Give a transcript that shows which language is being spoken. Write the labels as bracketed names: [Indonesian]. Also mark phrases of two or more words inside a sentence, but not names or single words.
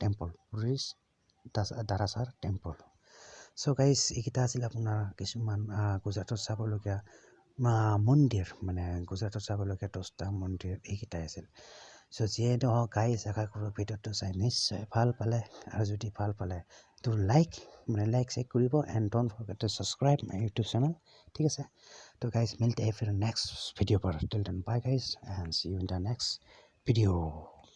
[Assamese] টেম্পল চ' গাইজ এইকেইটা আছিল আপোনাৰ কিছুমান গুজৰাটত চাবলগীয়া মন্দিৰ মানে গুজৰাটত চাবলগীয়া 10টা মন্দিৰ এইকেইটাই আছিল চ' যিয়ে নহওক গাইজ আশা কৰোঁ ভিডিঅ'টো চাই নিশ্চয় ভাল পালে আৰু যদি ভাল পালে তো লাইক চেক কৰিব [English] and don't forget to subscribe my YouTube channel [Assamese] ঠিক আছে তো গাইজ [Hindi] मिलते हैं फिर नेक्स्ट वीडियो पर [English] till then bye guys and see you in the next video